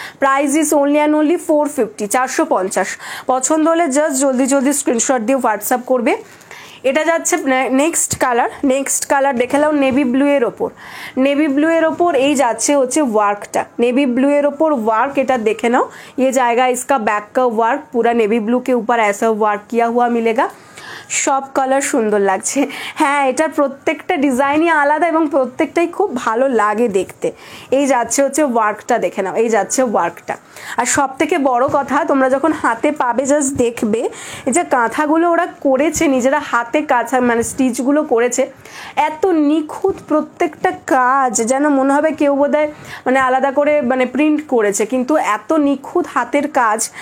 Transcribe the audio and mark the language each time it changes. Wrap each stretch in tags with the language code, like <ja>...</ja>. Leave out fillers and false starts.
<bn>Price is only and only 450, 450। পছন্দ হলে just জলদি জলদি স্ক্রিনশট দিয়ে হোয়াটসঅ্যাপ করবে। এটা যাচ্ছে নেক্সট কালার দেখে নাও, নেভি ব্লু এর ওপর, নেভি ব্লু এর ওপর এই যাচ্ছে হচ্ছে ওয়ার্কটা, নেভি ব্लू এর ওপর ওয়ার্ক, এটা দেখে নাও।</bn> <hi>ये जाएगा इसका बैक का वर्क, पूरा नेवी ब्लू के ऊपर ऐसा वर्क किया हुआ मिलेगा।</hi> <bn>সব কালার সুন্দর লাগছে। হ্যাঁ, এটার প্রত্যেকটা ডিজাইনই আলাদা এবং প্রত্যেকটাই খুব ভালো লাগে দেখতে। এই যাচ্ছে হচ্ছে ওয়ার্কটা দেখে নাও, এই যাচ্ছে ওয়ার্কটা। আর সব থেকে বড় কথা, তোমরা যখন হাতে পাবে জাস্ট দেখবে এই যে কাঁথাগুলো ওরা করেছে, নিজেরা হাতে কাঁথা মানে স্টিচগুলো করেছে, এত নিখুঁত প্রত্যেকটা কাজ, যেন মনে হবে কেউ বোধহয় মানে আলাদা করে মানে প্রিন্ট করেছে, কিন্তু এত নিখুঁত হাতের কাজ।</bn>